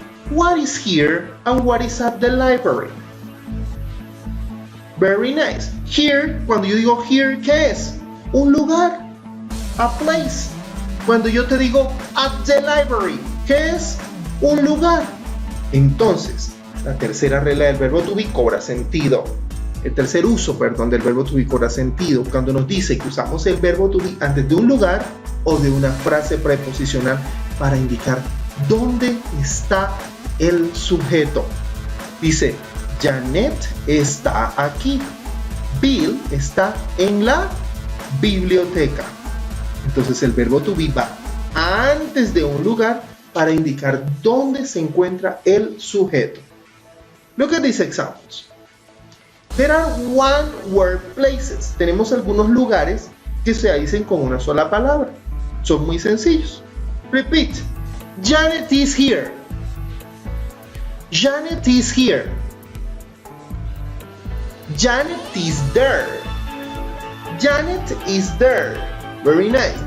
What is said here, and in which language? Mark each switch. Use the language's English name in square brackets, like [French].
[Spanish] What is here and what is at the library? Very nice. Here, cuando yo digo here, ¿qué es? Un lugar. [English] A place. [Spanish] Cuando yo te digo at the library, ¿qué es? Un lugar. Entonces, la tercera regla del verbo to be cobra sentido. El tercer uso, del verbo to be cobra sentido cuando nos dice que usamos el verbo to be antes de un lugar o de una frase preposicional para indicar dónde está el sujeto. Dice, Janet está aquí. Bill está en la biblioteca. Entonces el verbo to be va antes de un lugar para indicar dónde se encuentra el sujeto. [English] Look at these examples. There are one-word places. [Spanish] Tenemos algunos lugares que se dicen con una sola palabra. Son muy sencillos. [English] Repeat. Janet is here. Janet is here. Janet is there. Janet is there. Very nice.